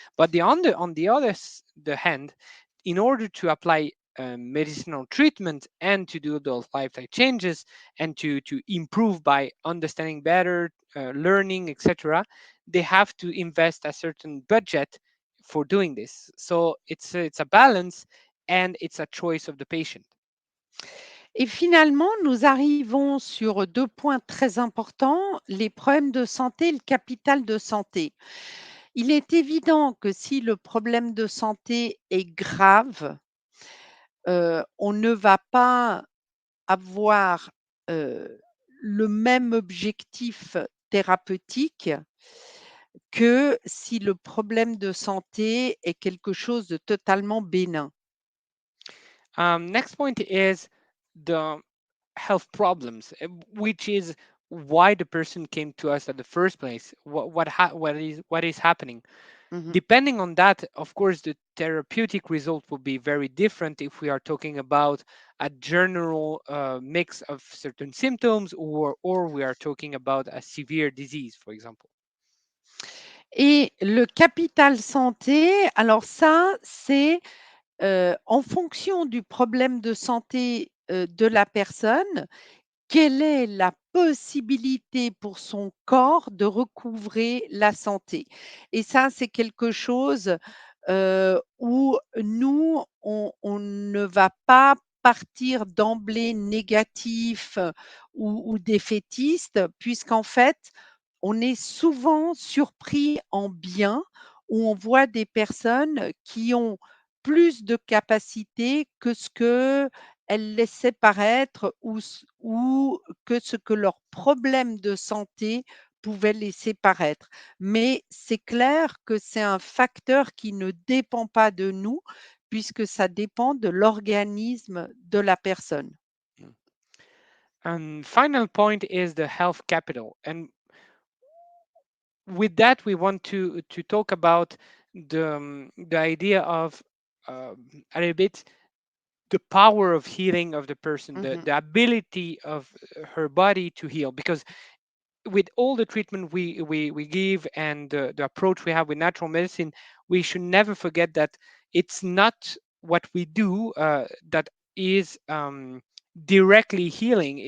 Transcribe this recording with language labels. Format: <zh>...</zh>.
<en>But on the other the hand, in order to apply medicinal treatment and to do those lifestyle changes and to improve by understanding better, learning, etc., they have to invest a certain budget for doing this. So it's a balance and it's a choice of the patient.</en> <fr>Et finalement, nous arrivons sur 2 points très importants, les problèmes de santé et le capital de santé. Il est évident que si le problème de santé est grave, on ne va pas avoir, le même objectif thérapeutique que si le problème de santé est quelque chose de totalement bénin.</fr> <en>Next point is the health problems, which is why the person came to us at the first place. What is happening? Mmh. Depending on that, of course, the therapeutic result will be very different if we are talking about a general mix of certain symptoms, or we are talking about a severe disease, for example.</en> <fr>Et le capital santé, alors ça, c'est, en fonction du problème de santé, de la personne, quelle est la possibilité pour son corps de recouvrer la santé? Et ça, c'est quelque chose, où nous, on ne va pas partir d'emblée négatif, ou défaitiste, puisqu'en fait, on est souvent surpris en bien, où on voit des personnes qui ont plus de capacités que ce qu'elles laissaient paraître ou que ce que leurs problèmes de santé pouvaient laisser paraître. Mais c'est clair que c'est un facteur qui ne dépend pas de nous, puisque ça dépend de l'organisme de la personne. Mm.</fr> <en>And final point is the health capital. And with that, we want to talk about the idea of a little bit the power of healing of the person, the Mmh. the ability of her body to heal. Because with all the treatment we give and the approach we have with natural medicine, we should never forget that it's not what we do that is directly healing.</en>